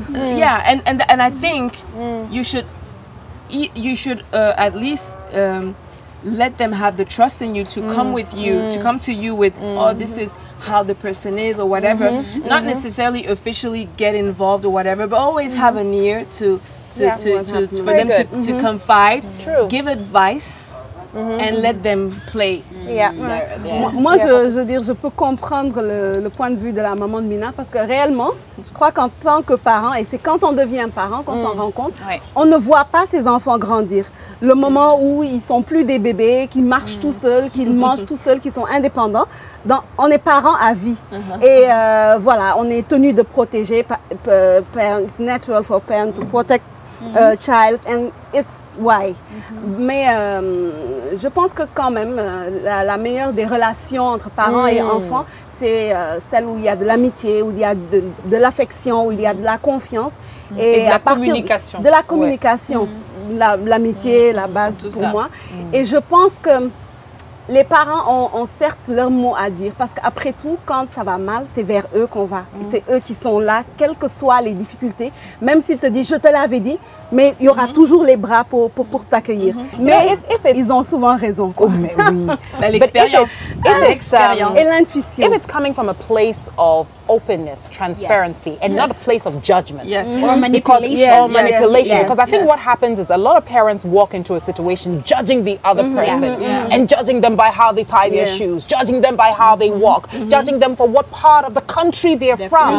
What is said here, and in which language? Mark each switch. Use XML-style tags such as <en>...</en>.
<en>And I think you should at least let them have the trust in you to come with you, to come to you with, oh, this is how the person is or whatever. Not necessarily officially get involved or whatever, but always have an ear for them to confide, give advice, and let them play.</en> <fr>Moi, je veux dire, je peux comprendre le point de vue de la maman de Mina, parce que réellement, je crois qu'en tant que parent, et c'est quand on devient parent qu'on s'en rend compte, on ne voit pas ses enfants grandir. Le moment où ils sont plus des bébés, qu'ils marchent tout seuls, qu'ils mangent tout seuls, qu'ils sont indépendants, on est parents à vie. Et voilà, on est tenu de protéger.</fr> <en>It's natural for parents to protect a child, and it's why.</en> <fr>Mais je pense que quand même, la meilleure des relations entre parents et enfants, c'est celle où il y a de l'amitié, où il y a de l'affection, où il y a de la confiance. Et de la communication. De la communication. L'amitié, la base pour moi. Et je pense que les parents ont certes leur mot à dire, parce qu'après tout, quand ça va mal, c'est vers eux qu'on va. C'est eux qui sont là, quelles que soient les difficultés. Même s'ils te disent, je te l'avais dit, mais il y aura toujours les bras pour t'accueillir. Mais ils ont souvent raison. L'expérience. Et l'intuition.</fr> <en>If it's coming from a place of openness, transparency, and not a place of judgment. Yes. Or manipulation. Or manipulation. Because I think Yes. what happens is a lot of parents walk into a situation judging the other person and judging them by how they tie their shoes, judging them by how they walk, judging them for what part of the country they're from,</en>